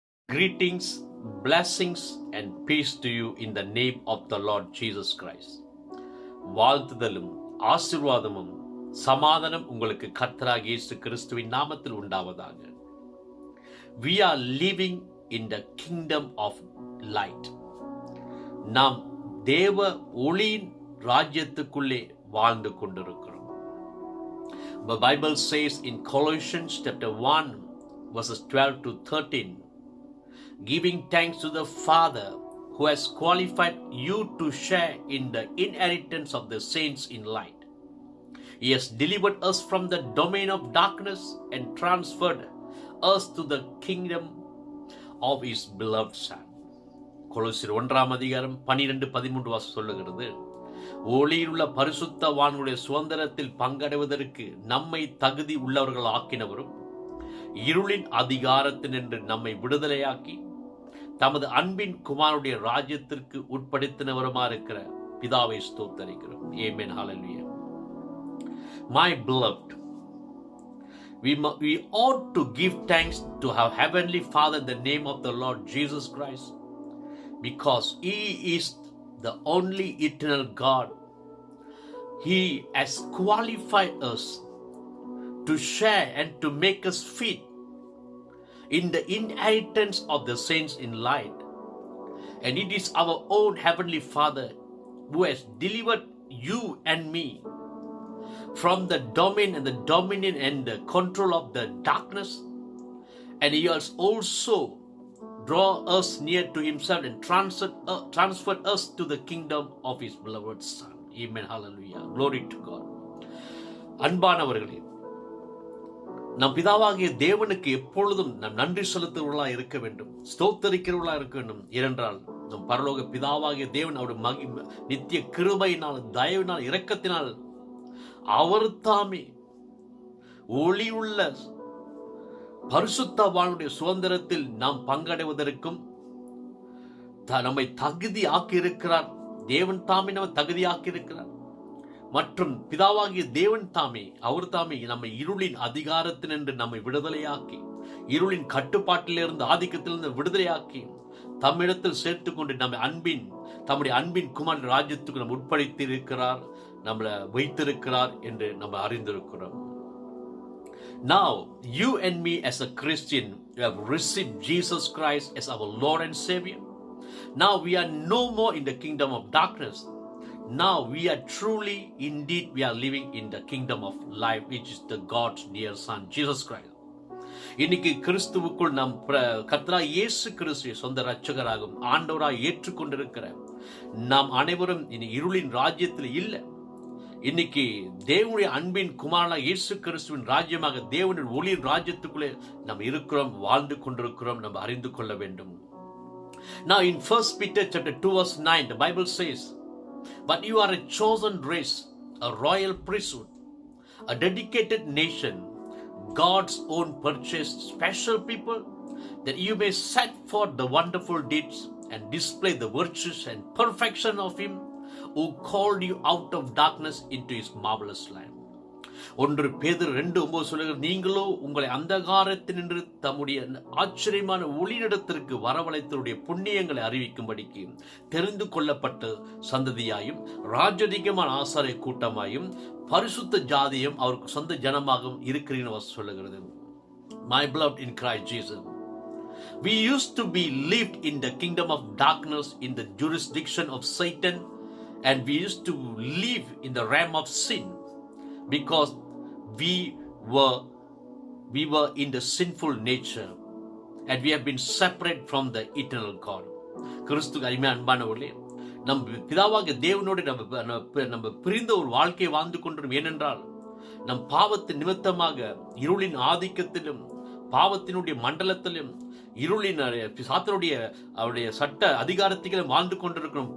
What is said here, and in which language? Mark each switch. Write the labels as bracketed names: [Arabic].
[English] Greetings, blessings, and peace to you in the name of the Lord Jesus Christ. [Tamil] வாழ்த்துதலும் ஆசீர்வாதமும் சமாதானம் உங்களுக்கு கர்த்தராகிய இயேசு கிறிஸ்துவின் நாமத்தில் உண்டாவதாக. [English] We are living in the kingdom of light. [Tamil] நாம் தேவ ஒளியின் ராஜ்யத்துக்குள்ளே வாழ்ந்து கொண்டிருக்கிறோம். [English] The Bible says in Colossians chapter 1 verses 12 to 13, giving thanks to the Father who has qualified you to share in the inheritance of the saints in light. He has delivered us from the domain of darkness and transferred us to the kingdom of His beloved Son. [Tamil] கொலோசியர் 1 அதிகாரம் 12-13 வாசம் சொல்லுகிறது, ஒளியிலுள்ள பரிசுத்தவான்களுடைய சுதந்திரத்தில் பங்கடைவதற்கு நம்மை தகுதி உள்ளவர்கள் ஆக்கினவரும் இருளின் அதிகாரத்தினின்று நம்மை விடுதலையாக்கி தமது அன்பின் குமாரனுடைய ராஜ்யத்திற்கு உட்படுத்தினவருமா இருக்கிற பிதாவை ஸ்தோத்தரிக்கிறோம். [English] Amen. Hallelujah. My beloved, we ought to give thanks to our Heavenly Father in the name of the Lord Jesus Christ, because He is the only eternal God. He has qualified us to share and to make us fit in the inheritance of the saints in light. And it is our own Heavenly Father who has delivered you and me from the domain and the dominion and the control of the darkness. And He has also drawn us near to Himself and transferred us to the kingdom of His beloved Son. Amen. Hallelujah. Glory to God. [Tamil] அன்பானவர்களே, நம் பிதாவாகிய தேவனுக்கு எப்பொழுதும் நாம் நன்றி செலுத்துவர்களா இருக்க வேண்டும், ஸ்தோத்தரிக்கிறவர்களா இருக்க வேண்டும். ஏனென்றால் நம் பரலோக பிதாவாகிய தேவன் அவருடைய நித்திய கிருபையினால், தயவினால், இரக்கத்தினால் அவர் தாமே ஒளியுள்ள பரிசுத்தவானுடைய சுதந்திரத்தில் நாம் பங்கடைவதற்கும் நம்மை தகுதி ஆக்கி இருக்கிறார். தேவன் தாமே நம்ம தகுதி ஆக்கி இருக்கிறார். மற்றும் பிதாவாகிய தேவன் தாமே, அவர் தாமே நம்மை இருளின் அதிகாரத்தினின்று நம்மை விடுதலையாக்கி, இருளின் கட்டுப்பாட்டிலிருந்து, ஆதிக்கத்திலிருந்து விடுதலையாக்கி தம்மிடத்தில் சேர்த்துக் கொண்டு தம்முடைய அன்பின் குமார் ராஜ்யத்துக்கு நம்ம உட்படுத்தி இருக்கிறார், நம்மளை வைத்திருக்கிறார் என்று நம்ம அறிந்திருக்கிறோம். [English] Now, you and me as a Christian, we have received Jesus Christ as our Lord and Savior. Now we are no more in the kingdom of darkness. Now we are truly, indeed, we are living in the kingdom of life, which is the God's dear Son, Jesus Christ. [Tamil] இன்னைக்கு கிறிஸ்துவுக்குள் நாம் கர்த்தராகிய இயேசு கிறிஸ்துவை சொந்த இரட்சகராகவும் ஆண்டவராக ஏற்றுக்கொண்டிருக்கிற நாம் அனைவரும் இனி இருளின் ராஜ்யத்தில் இல்லை. இன்னைக்கு தேவனுடைய அன்பின் குமாரனாக இயேசு கிறிஸ்துவின் ராஜ்யமாக தேவனுடைய ஒளியின் ராஜ்யத்துக்குள்ளே நாம் இருக்கிறோம், வாழ்ந்து கொண்டிருக்கிறோம். நம்ம அறிந்து கொள்ள வேண்டும். [English] Now in 1 Peter chapter 2 verse 9, the Bible says, but you are a chosen race, a royal priesthood, a dedicated nation, God's own purchased special people, that you may set forth the wonderful deeds and display the virtues and perfection of Him who called you out of darkness into His marvelous light. [Tamil] 1 பேதுரு 2:9 சொல்லுகிறது, நீங்களோ உங்களை அந்தகாரத்தினின்று தம்முடைய ஆச்சரியமான ஒளியிடத்திற்கு வரவழைத்தவருடைய புண்ணியங்களை அறிவிக்கும்படிக்கு தெரிந்து கொள்ளப்பட்ட சந்ததியாயும் ராஜரிகமான ஆசாரிய கூட்டமாயும் பரிசுத்த ஜாதியும் அவருக்கு சொந்த ஜனமாகவும் இருக்கிறீன்னு சொல்லுகிறது. [English] My beloved in Christ Jesus, we used to be lived in the kingdom of darkness, in the jurisdiction of Satan, and we used to live in the realm of sin, because we were in the sinful nature and we have been separate from the eternal God. [Tamil] கிறிஸ்து அன்பானவர்களே, நம் பிதாவாகிய தேவனோடு நம்ம பிரிந்த ஒரு வாழ்க்கையை வாழ்ந்து கொண்டிருக்கிறோம். ஏனென்றால் நம் பாவத்தின் நிமித்தமாக இருளின் ஆதிக்கத்திலும், பாவத்தினுடைய மண்டலத்திலும், இருளின் சாத்தனுடைய அவருடைய சட்ட அதிகாரத்திலும் வாழ்ந்து கொண்டிருக்கிறோம்.